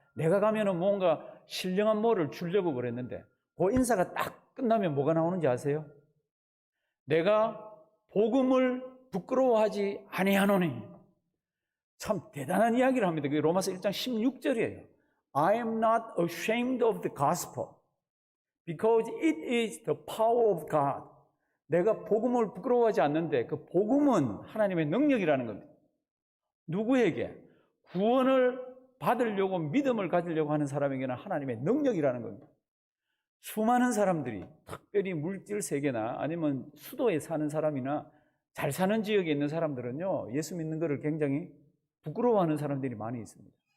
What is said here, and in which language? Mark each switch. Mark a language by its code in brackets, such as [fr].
[ko] 내가 가면은 뭔가 신령한 뭐를 주려고 그랬는데 그 인사가 딱 끝나면 뭐가 나오는지 아세요? 내가 복음을 부끄러워하지 아니하노니. 참 대단한 이야기를 합니다. 그게 로마서 1장 16절이에요. [en] I am not ashamed of the gospel because it is the power of God. [ko] 내가 복음을 부끄러워하지 않는데 그 복음은 하나님의 능력이라는 겁니다. 누구에게? 구원을 받으려고 믿음을 가지려고 하는 사람에게는 하나님의 능력이라는 겁니다. 수많은 사람들이 특별히 물질 세계나 아니면 수도에 사는 사람이나 잘 사는 지역에 있는 사람들은요, 예수 믿는 것을 굉장히 부끄러워하는 사람들이 많이 있습니다.